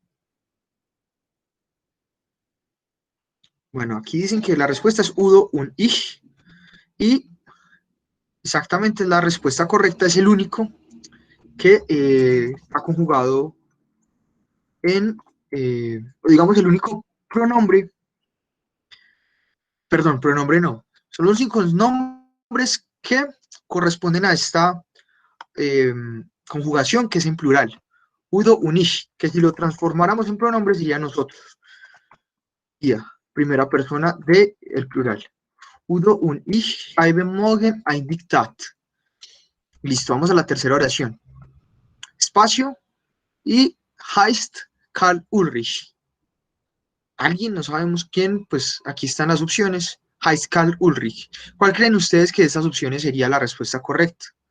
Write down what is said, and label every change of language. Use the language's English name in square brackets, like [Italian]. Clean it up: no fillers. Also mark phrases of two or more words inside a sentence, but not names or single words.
[Spanish] Bueno, aquí dicen que la respuesta es [German] Udo un ich [Spanish] y exactamente la respuesta correcta es el único que está conjugado en, digamos, el único pronombre, perdón, pronombre no, son los únicos nombres que corresponden a esta eh, conjugación que es en plural. [German] Udo un ich, [Spanish] que si lo transformáramos en pronombre sería nosotros. Ya, primera persona de el plural. [German] Udo und ich schreiben morgen ein Diktat. [Spanish] Listo, vamos a la tercera oración. Espacio y heißt Karl Ulrich. Alguien, no sabemos quién, pues aquí están las opciones. [German] Heißt Karl Ulrich. [Spanish] ¿Cuál creen ustedes que de estas opciones sería la respuesta correcta?